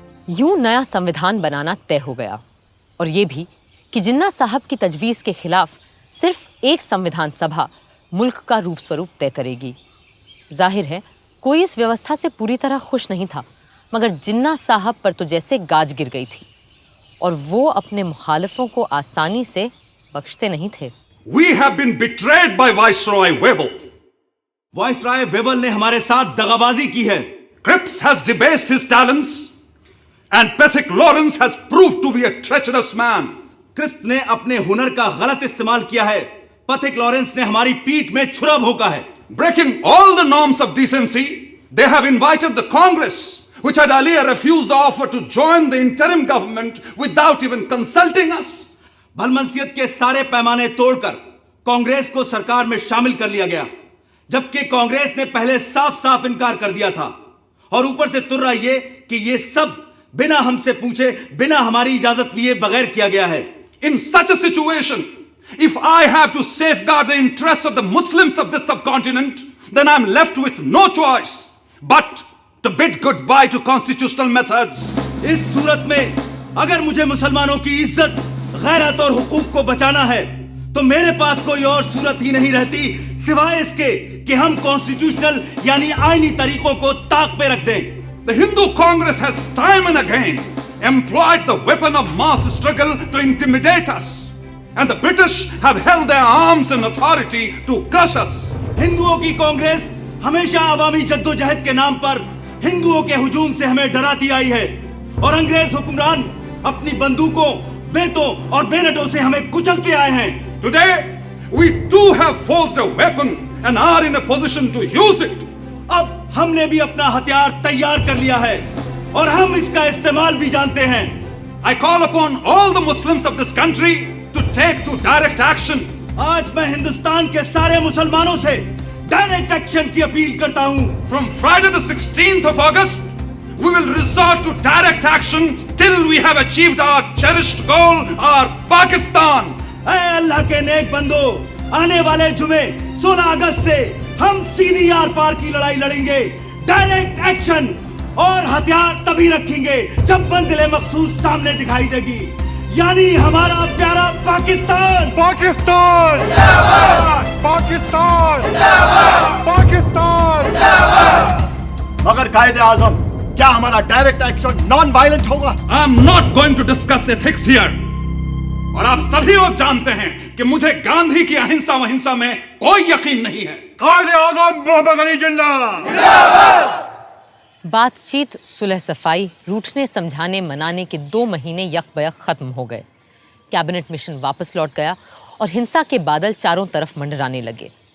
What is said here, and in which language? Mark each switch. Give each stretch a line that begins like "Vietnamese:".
Hindi: यूं नया संविधान बनाना तय हो गया, और ये भी कि जिन्ना साहब की तजवीज़ के खिलाफ सिर्फ एक संविधान सभा मुल्क का रूप स्वरूप तय करेगी। जाहिर है कोई इस व्यवस्था से पूरी तरह खुश नहीं था, मगर जिन्ना साहब पर तो जैसे गाज गिर गई थी, और वो अपने मुखालिफों को आसानी से बख्शते नहीं थे।
English: We have been betrayed by Viceroy Webel.
Hindi: Viceroy वेबल ने हमारे साथ दगाबाजी की है।
English: Cripps has debased his talents, and Pethick Lawrence has proved to be a treacherous man.
Hindi: Crisp ने अपने हुनर का गलत इस्तेमाल किया है। पथिक लॉरेंस ने हमारी पीठ में छुरा भोंका है।
English: Breaking all the norms of decency, they have invited the Congress, which had earlier refused the offer to join the interim government without even consulting us.
Hindi: भलमनसियत के सारे पैमाने तोड़कर कांग्रेस को सरकार में शामिल कर लिया गया, जबकि कांग्रेस ने पहले साफ साफ इनकार कर दिया था, और ऊपर से तुर्रा ये कि ये सब बिना हमसे पूछे, बिना हमारी इजाजत लिए बगैर किया गया है।
English: In such a situation, if I have to safeguard the interests of the Muslims of this subcontinent, then I'm left with no choice but to bid goodbye to constitutional methods.
Hindi: इस सूरत में अगर मुझे मुसलमानों की इज्जत, गैरत और हुकूक को बचाना है, तो मेरे पास कोई और सूरत ही नहीं रहती सिवाय इसके कि हम कॉन्स्टिट्यूशनल यानी आईनी तरीकों को ताक पे रख दें।
English: The Hindu Congress has time and again employed the weapon of mass struggle to intimidate us, and the British have held their arms in authority to crush us.
Hindi: हिंदुओं की कांग्रेस हमेशा अवामी जद्दोजहद के नाम पर हिंदुओं के हुजूम से हमें डराती आई है, और अंग्रेज हुक्मरान अपनी बंदूकों, बेतों और बेनटों से हमें कुचलते आए हैं।
English: Today, we too have forged a weapon and are in a position to use it.
Hindi: अब हमने भी अपना हथियार तैयार कर लिया है, और हम इसका इस्तेमाल भी जानते हैं।
English: I call upon all the Muslims of this country to take to direct action.
Hindi: आज मैं हिंदुस्तान के सारे मुसलमानों से डायरेक्ट एक्शन की अपील करता हूँ।
English: From Friday the 16th of August, we will resort to direct action till we have achieved our cherished goal, our Pakistan.
Hindi: ऐ अल्लाह के नेक बंदो, आने वाले जुमे 16 अगस्त से हम सीधी आर पार की लड़ाई लड़ेंगे। डायरेक्ट एक्शन और हथियार तभी रखेंगे जब मंजिल मखसूस सामने दिखाई देगी, यानी हमारा प्यारा पाकिस्तान। पाकिस्तान जिंदाबाद! पाकिस्तान जिंदाबाद! पाकिस्तान जिंदाबाद! मगर कायदे आजम, क्या हमारा डायरेक्ट एक्शन नॉन वायलेंट होगा?
English: I am not going to discuss ethics here.
Hindi: और आप सभी लोग जानते हैं कि मुझे गांधी की अहिंसा वहिंसा में कोई यकीन नहीं है। कायदे आजम मोहम्मद अली जिन्ना जिंदाबाद! बातचीत, सुलह सफाई, रूठने समझाने मनाने के 2 महीने यकबयक खत्म हो गए। कैबिनेट मिशन वापस लौट गया और हिंसा के बादल चारों तरफ मंडराने लगे।